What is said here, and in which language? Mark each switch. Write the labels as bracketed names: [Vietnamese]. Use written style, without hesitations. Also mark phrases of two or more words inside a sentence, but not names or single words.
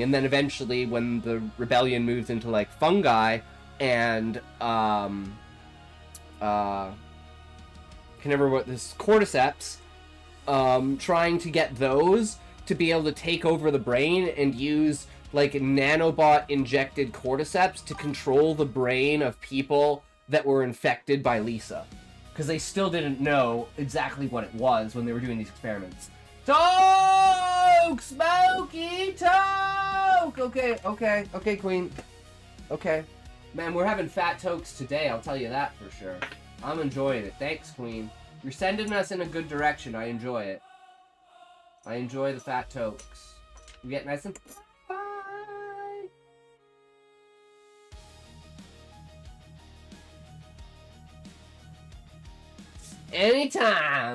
[English] And then eventually when the rebellion moves into like fungi and can never what this cordyceps, trying to get those to be able to take over the brain and use like nanobot injected cordyceps to control the brain of people that were infected by Lisa, because they still didn't know exactly what it was when they were doing these experiments. Toke! Smoky Toke! Okay, Queen. Okay. Man, we're having fat tokes today, I'll tell you that for sure. I'm enjoying it. Thanks, Queen. You're sending us in a good direction. I enjoy it. I enjoy the fat tokes. You get nice and... Bye! Anytime!